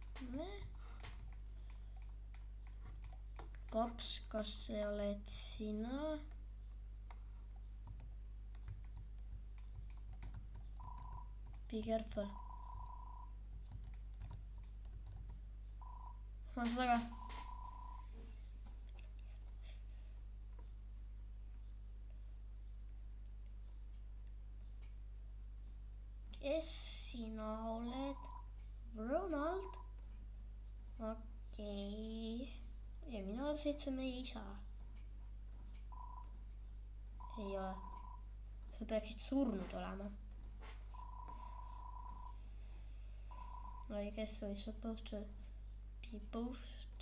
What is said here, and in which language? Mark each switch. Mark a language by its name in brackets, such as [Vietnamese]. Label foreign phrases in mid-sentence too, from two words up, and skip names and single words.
[Estonian] teeme. Paps, kas see oled sina? [English] Be careful. [Estonian] Ma olen taga. Kes sina oled? Ronald? Okei. Ja mina arvasin, et see on meie isa. Ei ole. Sa peaksid surnud olema. [English] I guess we're supposed to be both.